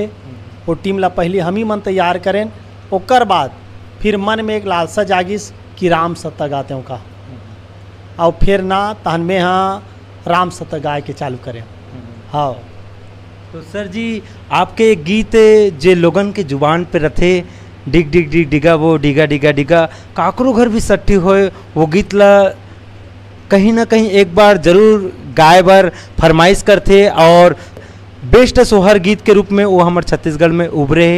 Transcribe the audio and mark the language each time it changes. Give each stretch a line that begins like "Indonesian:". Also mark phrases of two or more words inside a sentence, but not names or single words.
Chhattisgarhi: वो टीम ला पहले हम ही मन तैयार करें। ओकर बाद फिर मन में एक लालसा जागिस कि राम सत्ता गाते हूँ का और फिर ना तहन में हाँ राम सत्ता गाय के चालू करें। हाँ तो सर जी आपके गीत जे लोगन के जुबान पे रथे डिग डिगा वो डिगा डिगा काकरो घर भी सट्ठी होए वो गीत ला कहीं ना कहीं एक बार जरूर गाए बर फरमाइश करते और बेस्ट सोहर गीत के रूप में वो हमारे छत्तीसगढ़ में उभरे है।